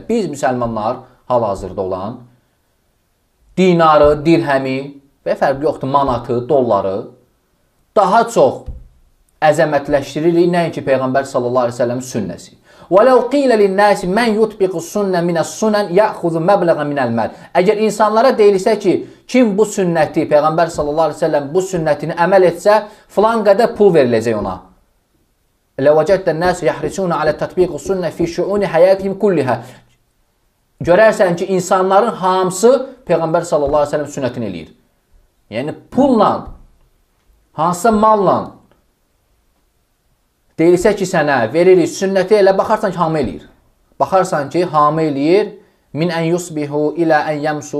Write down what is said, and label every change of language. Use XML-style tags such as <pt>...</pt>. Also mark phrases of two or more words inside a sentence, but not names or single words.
<az>Biz müsəlmanlar hal-hazırda olan dinarı, dirhəmi və fərqi yoxdur, manatı, dolları daha çox əzəmətləşdiririk, nəinki Peyğəmbər</az> <ar>صلى الله عليه وسلم</ar> <az>sünnəsi.</az> <ar>وَلَوْ قِيلَ لِلنَّاسِ مَنْ يُطْبِقُ السُنَّةَ مِنَ السُنَنِ يَأْخُذُ مَبْلَغًا مِنَ الْمَالِ.</ar> <az>Əgər insanlara deyilsə ki, kim bu sünnəti, Peyğəmbər</az> <ar>صلى الله عليه وسلم</ar> <az>bu sünnətini əməl etsə, filan qədər pul veriləcək ona.</az> <ar>لَوَجَدَّ النَّاسُ يَحْرِسُونَ عَلَى تَطْبِيقِ السُنَّةِ فِي شُؤُونِ حَيَاتِهِمْ كُلِّهَا.</ar> <az>Görərsən ki, insanların hamısı Peyğəmbər</az> <ar>صلى الله عليه وسلم</ar> <az>sünnətini eləyir. Yəni pulla, hansısa malla deyilsə ki, sənə veririk sünnəti elə, baxarsan ki, hamı eləyir. Baxarsan ki, hamı eləyir.</az> <ar>من أن يصبح إلى أن يمسي.</ar>